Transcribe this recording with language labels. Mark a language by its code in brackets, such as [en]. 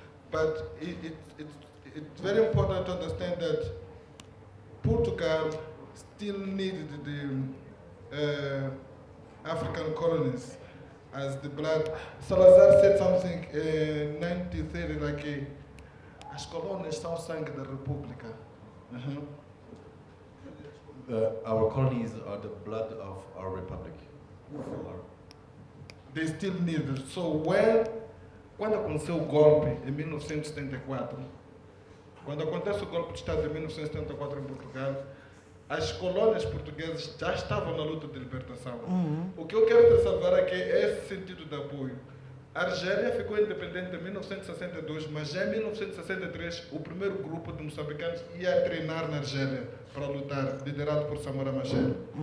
[en] But it's very important to understand that Portugal still needed the African colonies as the blood. Salazar said something in 1930, like [pt] as colônias são o sangue da República. [en] Our colonies are the blood of our republic. They still need it. [pt] So quando aconteceu o golpe em 1974, quando acontece o golpe de Estado em 1974 em Portugal, as colônias portuguesas já estavam na luta de libertação. O que eu quero ressalvar é que esse sentido de apoio. A Argélia ficou independente em 1962, mas já em 1963 o primeiro grupo de moçambicanos ia treinar na Argélia para lutar, liderado por Samora Machel.